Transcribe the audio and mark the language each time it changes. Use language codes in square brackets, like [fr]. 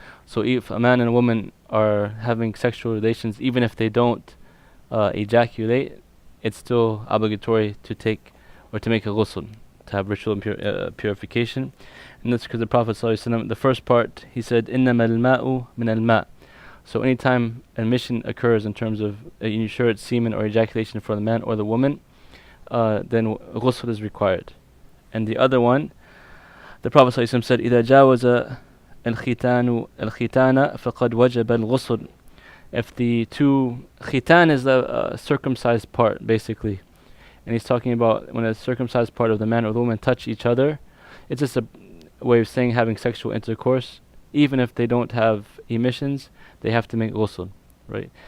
[en] So if a man and a woman are having sexual relations, even if they don't ejaculate, it's still obligatory to take or to make a ghusl, to have ritual purification. And that's because the Prophet ﷺ, the first part, he said, [ar] إِنَّمَا الْمَاءُ مِنَ الْمَاءِ. [en] So anytime emission occurs in terms of ensure it's semen or ejaculation for the man or the woman, then ghusl is required. And the other one, the Prophet ﷺ said, [ar] إِذَا جَاوَزَ الْخِتَانُ الْخِتَانَ فَقَدْ وَجَبَ الْغُسْلُ. [en] If the two, khitan is the circumcised part, basically. And he's talking about when a circumcised part of the man or the woman touch each other, it's just a way of saying having sexual intercourse. Even if they don't have emissions, they have to make ghusl, right?